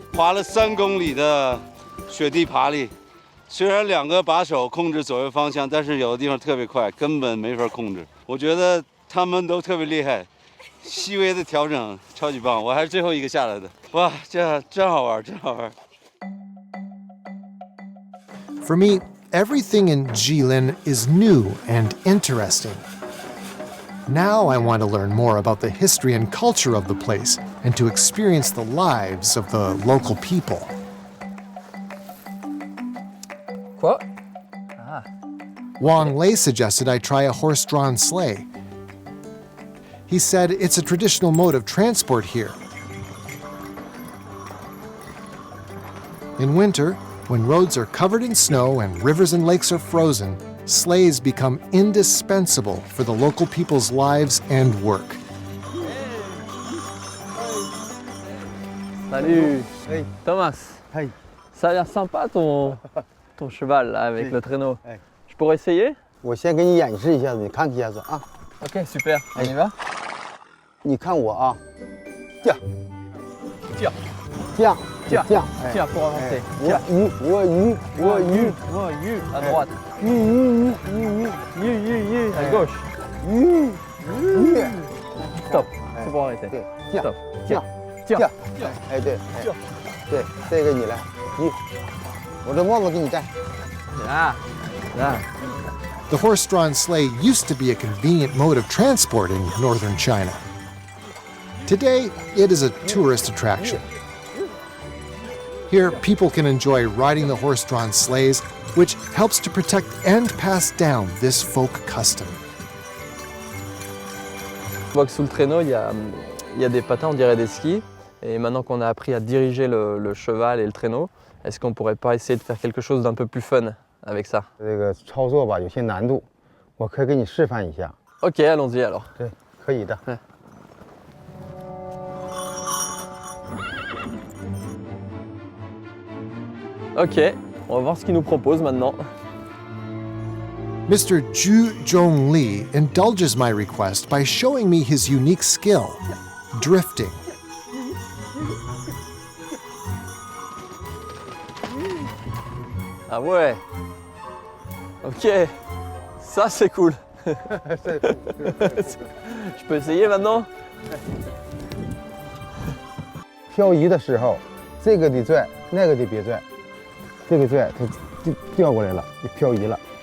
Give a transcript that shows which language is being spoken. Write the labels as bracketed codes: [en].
[zh] 滑了3公里的雪地爬犁，虽然2个把手控制左右方向，但是有的地方特别快，根本没法控制。我觉得他们都特别厉害，细微的调整超级棒，我还是最后一个下来的。哇，这真好玩，真好玩。 [en] For me, everything in Jilin is new and interesting. Now I want to learn more about the history and culture of the place and to experience the lives of the local people. [fr] Quoi? [en] Wang Lei suggested I try a horse-drawn sleigh. He said it's a traditional mode of transport here. In winter, When roads are covered in snow and rivers and lakes are frozen, sleighs become indispensable for the local people's lives and work. [fr] Salut [en] Hey. Thomas. Hey. [fr] Ça a l'air sympa ton cheval là, avec Oui. le traîneau. Hey. Je pourrais essayer? [zh] 我先给你演示一下子，你看一下子啊。 [fr] Ok, super. On y va? [zh] 你看我啊，这样，这样，这样，这样这样，哎 [fr] Tiens, pour avancer. [zh] 我鱼，我鱼，我鱼， [fr] À droite. [zh] 鱼， [fr] À gauche. [zh] 鱼，鱼， [fr] Stop. 哎 C'est pour arrêter. [zh] 对，这样， [fr] Stop. [zh] 这样，这样，哎对，哎对，这个你来，鱼，我这帽子给你戴。 Ah. Ah. [en] The horse-drawn sleigh used to be a convenient mode of transport in northern China. Today, it is a tourist attraction. Here, people can enjoy riding the horse-drawn sleighs, which helps to protect and pass down this folk custom. [fr] On voit que sous le traîneau, il y a des patins, on dirait des skis. Et maintenant qu'on a appris à diriger le cheval et le traîneau, est-ce qu'on pourrait pas essayer de faire quelque chose d'un peu plus fun avec ça? [zh] 这个操作吧有些难度，我可以给你示范一下。 [fr] Ok, allons-y alors. [zh] 对，可以的。 [fr] Ok, on va voir ce qu'il nous propose maintenant. [en] Mr. Zhu Zhongli indulges my request by showing me his unique skill, drifting. [fr] Ah ouais. Ok, ça c'est cool. Je peux essayer maintenant? [zh] 漂移的时候，这个得拽，那个得别拽，这个拽它就掉过来了，就漂移了。